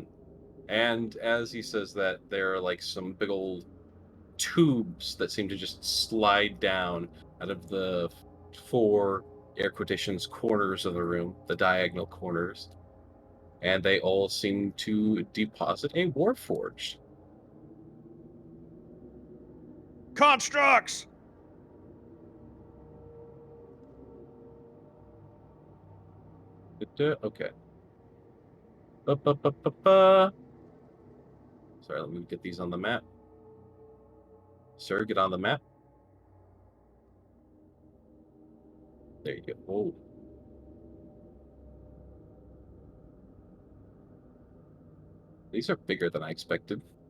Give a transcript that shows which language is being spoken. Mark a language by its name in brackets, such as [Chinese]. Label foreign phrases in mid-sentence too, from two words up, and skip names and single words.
[English] And as he says that, there are like some big old tubes that seem to just slide down out of the 4 air quotations corners of the room, the diagonal corners, and they all seem to deposit a warforged. Constructs! Okay. Ba-ba-ba-ba-ba. Sorry, let me get these on the map. Sir, get on the map. There you go. Oh. These are bigger than I expected.